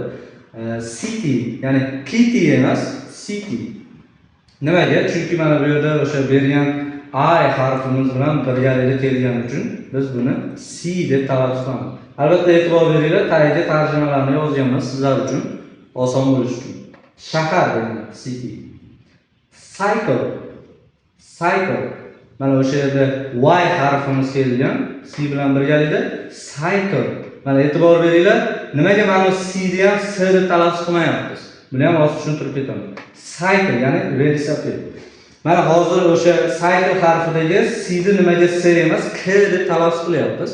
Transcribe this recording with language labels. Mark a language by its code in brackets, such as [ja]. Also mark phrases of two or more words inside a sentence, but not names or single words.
[uz] City, ya'ni kitty emas, city. Nimaga? Chunki mana bu yerda o'sha bergan I harfimiz bilan birgalikda kelgani uchun biz buni C deb talaffuz qilamiz. Albatta e'tibor beringlar, tagiga tarjimalarni yozganman sizlar uchun oson bo'lishi uchun. Shahar degan city. Cycle. Cycle. Mana o'sha yerda Y harfimiz kelgan, C bilan birgalikda cycle. Mana e'tibor beringlar, nimaga mana C ni ham S deb talaffuz qilmayapmiz? Buni ham hozir tushuntirib ketaman. Cycle, ya'ni velosiped. Mana hozir o'sha cycle harfidagi C ni nimaga S emas, K deb talaffuz qilyapmiz.